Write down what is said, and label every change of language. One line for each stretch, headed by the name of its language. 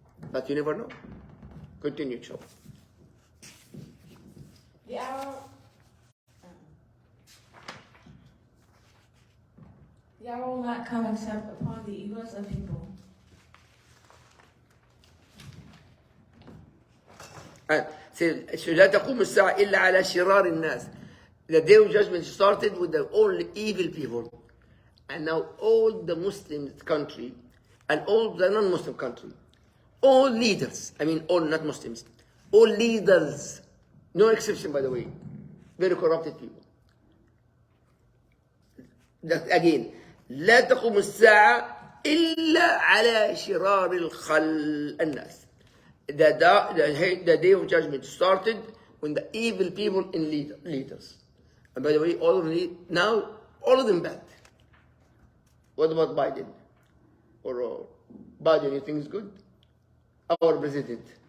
English: But you never know. Continue, inshallah. The hour will not come except upon the evils of people.
Arabic: لا تقوم الساعة إلا على شرار الناس.
English: The day of judgment started with the all evil people. And now all the Muslim country and all the non-Muslim country, all leaders, I mean all not Muslims, all leaders, no exception by the way, very corrupted people. That again,
Arabic: لا تقوم الساعة إلا على شرار الناس.
English: The day of judgment started when the evil people in leaders. And by the way, all of them bad. What about Biden? Or Biden, you think is good? Our president?